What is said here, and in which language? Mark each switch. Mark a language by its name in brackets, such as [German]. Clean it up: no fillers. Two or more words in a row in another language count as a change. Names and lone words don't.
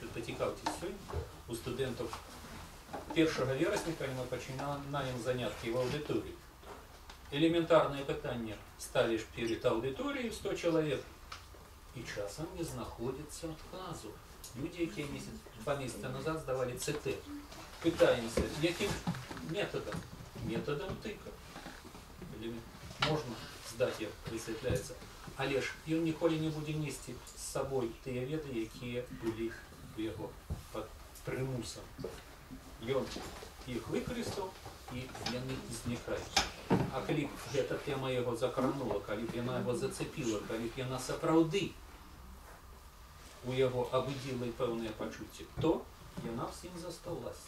[Belarusian] Пацікаўцеся сёння у студэнтаў 1 верасня, калі мы пачынаем заняткі в аўдыторыі. Элементарнае пытанне ставіш перед аўдыторыяй 100 чалавек, і часам не знаходзіцца адказу. Людзі, якія 2 месяца назад здавалі ЦТ. Пытаемся, яким методом? [Russian] Методом тыка. [Belarusian] Можна здаць, як высвятляецца. Але ж ён ніколі не будзе несці з сабой тыя веды, якія былі у яго примусам. Ён іх выкарыстаў, і яны знікаюць. А калі б гэта тема яго закранула, калі б яна яго зацепіла, калі б яна сапраўды у яго абудзіла пэўныя пачуцці, то яна б з ім засталася.